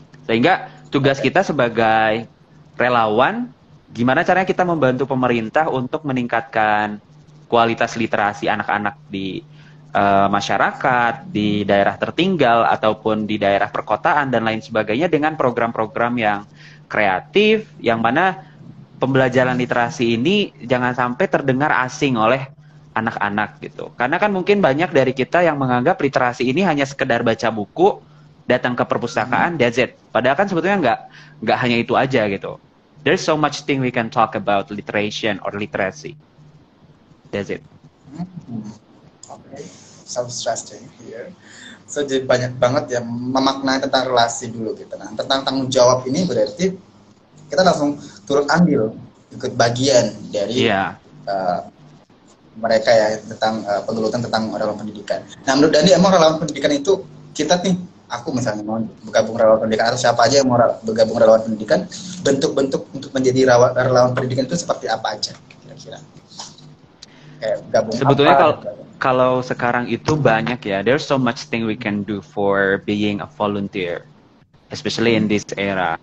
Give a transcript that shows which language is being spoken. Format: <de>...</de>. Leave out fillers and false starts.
<id>Sehingga tugas kita sebagai relawan, gimana caranya kita membantu pemerintah untuk meningkatkan kualitas literasi anak-anak di masyarakat, di daerah tertinggal, ataupun di daerah perkotaan, dan lain sebagainya dengan program-program yang kreatif, yang mana pembelajaran literasi ini jangan sampai terdengar asing oleh anak-anak gitu. Karena kan mungkin banyak dari kita yang menganggap literasi ini hanya sekedar baca buku, datang ke perpustakaan, that's it. Padahal kan sebetulnya nggak hanya itu aja gitu.</id> <en>There's so much thing we can talk about literation or literacy. That's it. Okay. stressing here.</en> <id>So jadi banyak banget ya memaknai tentang relasi dulu gitu. Nah tentang tanggung jawab ini berarti kita langsung turut andil ikut bagian dari mereka ya tentang pengelutan tentang relawan pendidikan. Nah menurut Dani emang relawan pendidikan itu kita nih, aku misalnya mau bergabung relawan pendidikan atau siapa aja yang mau bergabung relawan pendidikan, bentuk-bentuk untuk menjadi relawan pendidikan itu seperti apa aja kira-kira? Kayak gabung sebetulnya apa?</id> <en>Kalau sekarang itu banyak ya, there's so much thing we can do for being a volunteer, especially in this era.</en>